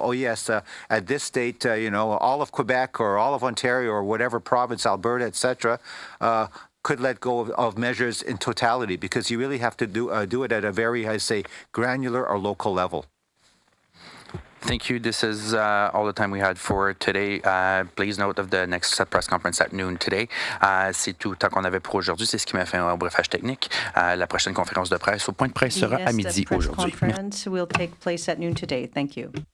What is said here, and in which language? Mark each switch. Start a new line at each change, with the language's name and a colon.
English: Oh, yes, at this state, all of Quebec or all of Ontario or whatever province, Alberta, etc., could let go of measures in totality because you really have to do it at a very, granular or local level. Thank you. This is all the time we had for today. Please note of the next press conference at noon today.
French: C'est tout le temps qu'on avait pour aujourd'hui. C'est ce qui m'a fait un briefage technique. La prochaine conférence de presse au point de presse sera à midi aujourd'hui.
English: Press conference will take place at noon today. Thank you.